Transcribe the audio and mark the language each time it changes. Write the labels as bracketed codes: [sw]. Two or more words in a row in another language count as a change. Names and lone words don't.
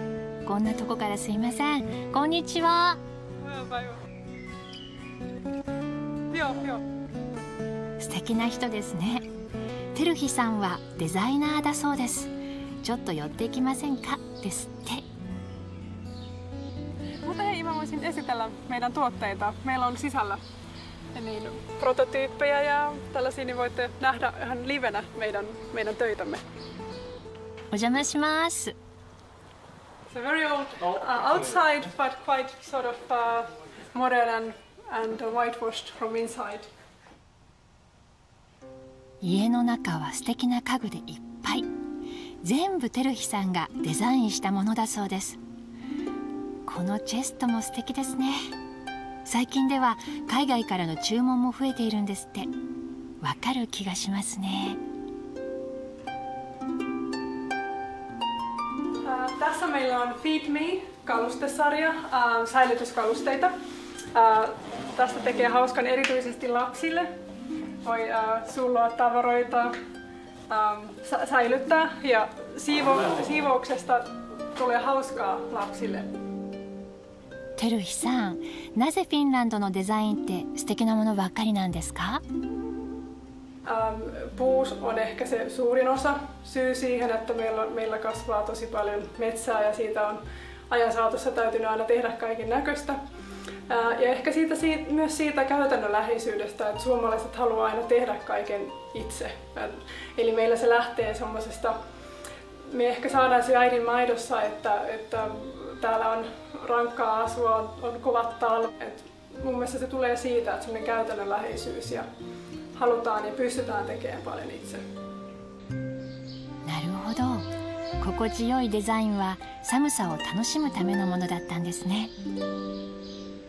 [ja] こんなとこからすいません。こんにちは。素敵な人ですね。テルヒさんはデザイナーだそうです。ちょっと寄っていきませんかですって。 [fi] Mutta hei, mä voisin esitellä meidän tuotteita. Meillä on sisällä niin prototyyppejä ja tällaisia, niin voitte nähdä ihan livenä meidän töitämme. [ja] お邪魔します。 [en] It's a very old outside, but quite sort of modern and whitewashed from inside. [ja] 家の中は素敵な家具でいっぱい。全部テルヒさんがデザインしたものだそうです。このチェストも素敵ですね。最近では海外からの注文も増えているんですって。わかる気がしますね。 [fi] Tässä meillä on Feed Me-kalustesarja, säilytyskalusteita. Tästä tekee hauskan erityisesti lapsille. Voi sulloa tavaroita, säilyttää ja siivouksesta tulee hauskaa lapsille. [ja] テルヒさん、なぜフィンランドのデザインって素敵なものばっかりなんですか？ [fi] Puu on ehkä se suurin osa syy siihen, että meillä kasvaa tosi paljon metsää ja siitä on ajan saatossa täytynyt aina tehdä kaiken näköistä. Ja ehkä myös siitä käytännönläheisyydestä, että suomalaiset haluaa aina tehdä kaiken itse. Eli meillä se lähtee semmoisesta, me ehkä saadaan se äidin maidossa, että täällä on rankkaa asua, on kovat talvet. Mun mielestä se tulee siitä, että semmoinen käytännönläheisyys ja halutaan ja pystytään tekemään paljon itse. [ja] なるほど。心地よいデザインは寒さを楽しむためのものだったんですね。